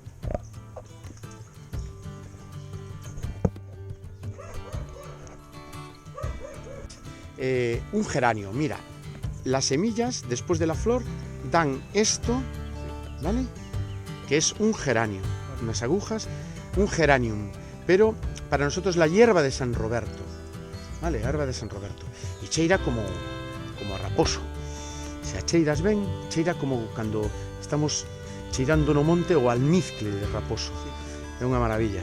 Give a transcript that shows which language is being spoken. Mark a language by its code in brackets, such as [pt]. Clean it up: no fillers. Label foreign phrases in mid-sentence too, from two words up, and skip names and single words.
[es] Un geranio, mira, las semillas después de la flor dan esto, ¿vale? Que es un geranio, unas agujas, un geranium, pero para nosotros la hierba de San Roberto, ¿vale? [gl] Hierba de San Roberto, y cheira como a raposo. Se a cheiras ben, cheira como cando estamos cheirando no monte o almizcle de raposo. É unha maravilla.